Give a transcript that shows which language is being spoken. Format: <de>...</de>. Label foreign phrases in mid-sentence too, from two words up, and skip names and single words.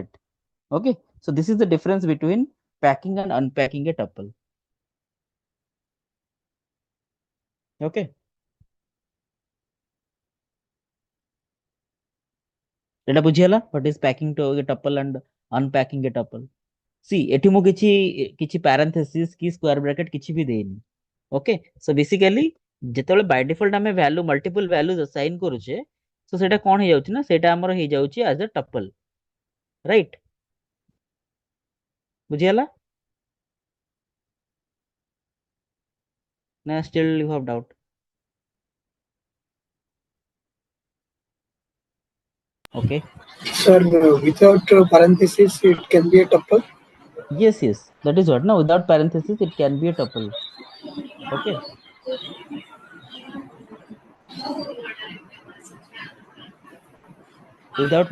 <en>Okay, so this is the difference between packing and unpacking a tuple. Okay,</en> <or>ଏଟା ବୁଝିହେଲା</or> <en>what is packing to a tuple and unpacking a tuple. See,</en> <or>ଏଠି ମୁଁ କିଛି parenthesis କି</or> <en>square bracket</en> <or>କିଛି ବି ଦେଇନି.</or> <en>Okay, so basically</en> <or>ଯେତେବେଳେ</or> <en>by default</en> <or>ଆମେ value</or> <en>multiple values assign</en> <or>କରୁଛେ, so ସେଇଟା କଣ ହେଇଯାଉଛି ନା, ସେଇଟା ଆମର ହେଇଯାଉଛି</or> <en>as a tuple, right?</en> <or>ବୁଝିହେଲା ନା</or> <en>still you have doubt? Okay, Sir, without parenthesis, it can be a tuple. yes, that is what. Now without parenthesis it can be a tuple. Okay, without</en>